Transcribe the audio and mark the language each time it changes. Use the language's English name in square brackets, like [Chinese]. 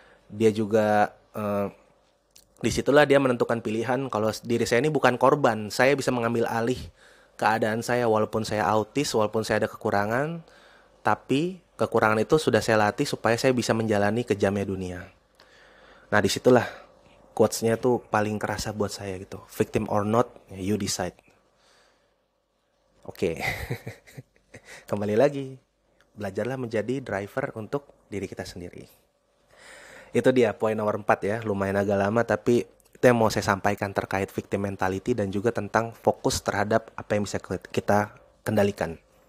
[Indonesian] Dia juga disitulah dia menentukan pilihan, kalau diri saya ini bukan korban, saya bisa mengambil alih keadaan saya, walaupun saya autis, walaupun saya ada kekurangan, tapi kekurangan itu sudah saya latih supaya saya bisa menjalani kejamnya dunia. Nah, disitulah quotes-nya tuh paling kerasa buat saya gitu. [English] Victim or not, you decide. [Indonesian] Oke. Kembali lagi. Belajarlah menjadi driver untuk diri kita sendiri. Itu dia poin nomor 4 ya. Lumayan agak lama tapi itu yang mau saya sampaikan terkait victim mentality dan juga tentang fokus terhadap apa yang bisa kita kendalikan.